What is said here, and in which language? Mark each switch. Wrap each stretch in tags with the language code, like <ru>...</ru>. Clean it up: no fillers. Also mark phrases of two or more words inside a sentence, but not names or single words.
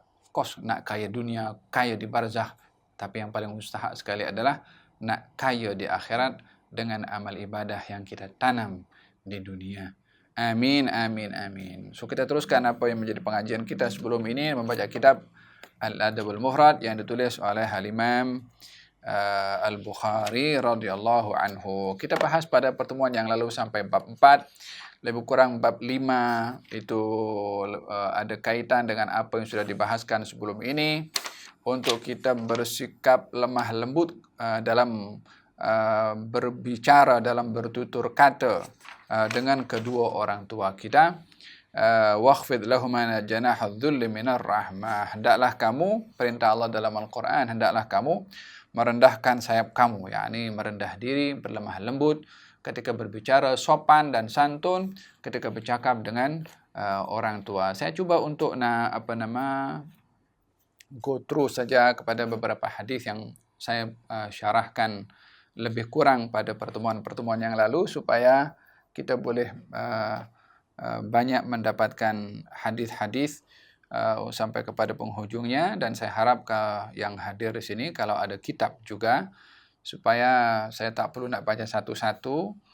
<en>Of course,</en> <ms>nak kaya dunia, kaya di barzakh, tapi yang paling mustahak sekali adalah nak kaya di akhirat dengan amal ibadah yang kita tanam di dunia. Amin, amin, amin. So kita teruskan apa yang menjadi pengajian kita sebelum ini, membaca kitab Al-Adabul Mufrad yang ditulis oleh Al-Imam Al-Bukhari</ms> <ar>radhiyallahu anhu.</ar> <ms>Kita bahas pada pertemuan yang lalu sampai bab 4, lebih kurang bab 5 itu ada kaitan dengan apa yang sudah dibahaskan sebelum ini, untuk kita bersikap lemah lembut dalam berbicara, dalam bertutur kata dengan kedua orang tua kita.</ms> <ar>Wakhfid lahuma janaha dhulli minar rahmah.</ar> <ms>Hendaklah kamu, perintah Allah dalam Al-Quran, hendaklah kamu merendahkan sayap kamu, yakni merendah diri, berlemah lembut ketika berbicara, sopan dan santun ketika bercakap dengan orang tua. Saya cuba untuk</ms> <en>go through</en> <ms>saja kepada beberapa hadis yang saya syarahkan lebih kurang pada pertemuan-pertemuan yang lalu supaya kita boleh banyak mendapatkan hadis-hadis sampai kepada penghujungnya. Dan saya harap yang hadir di sini kalau ada kitab juga, supaya saya tak perlu nak baca satu-satu.</ms>